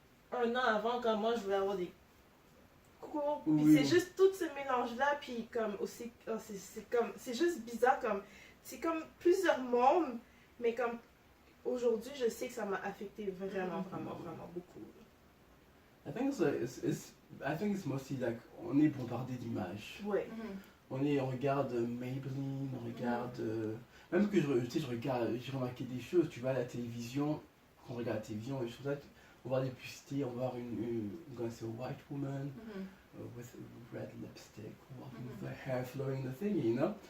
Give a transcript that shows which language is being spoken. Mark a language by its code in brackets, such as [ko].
[fr] un an avant, comme moi, je voulais avoir des cours, puis c'est juste tout ce mélange-là, puis comme aussi, c'est juste bizarre, comme, c'est comme plusieurs mondes, mais comme, aujourd'hui, je sais que ça m'a affecté vraiment beaucoup. [en] I think it's mostly like, [fr] on est bombardé d'images. On regarde Maybelline, on regarde, même que j'ai remarqué des choses, tu vois, à la télévision, quand on regarde la télévision, et choses là, on voit des publicités, on voit une [en] white woman with red lipstick, walking with her hair flowing, the thing, you know.